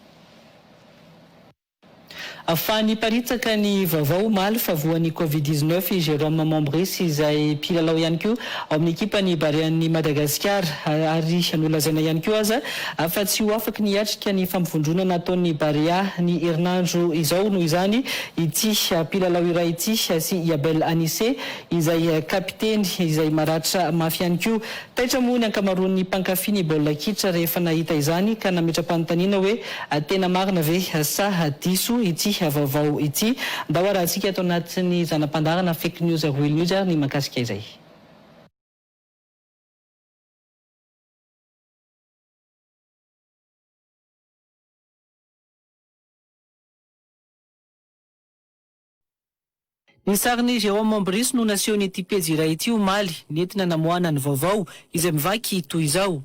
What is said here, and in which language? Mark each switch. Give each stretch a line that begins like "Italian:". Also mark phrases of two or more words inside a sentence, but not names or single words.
Malagasy: Afany paritsaka ny vaovao maly fa voan'ny Covid-19 Jérôme Mombris izay mpilalao ihany koa ao amin'ny ekipa ny Barea ny Madagasikara ary nolazaina ihany koa aza fa tsy ho afaka niatrika ny fampivondronana ataon'ny Barea ny herinandro izao noho izany ity mpilalao iray ity sy Yabel Anissé izay kapiteny izay maratra mafy ihany koa. Taitra moa ny ankamaroan'ny mpankafy ny baolina kitra rehefa nahita izany ka nametra-panontaniana hoe tena marina ve sa diso ity vaovao ity. Mba ho arahantsika ato anatin'ny zanam-pandarana
English: fake news real news
Malagasy: ny mahakasika izay. Ny sariny Jérôme Mombris no naseho ity pejy iray ity omaly nentina namoana ny vaovao izay mivaky toy izao.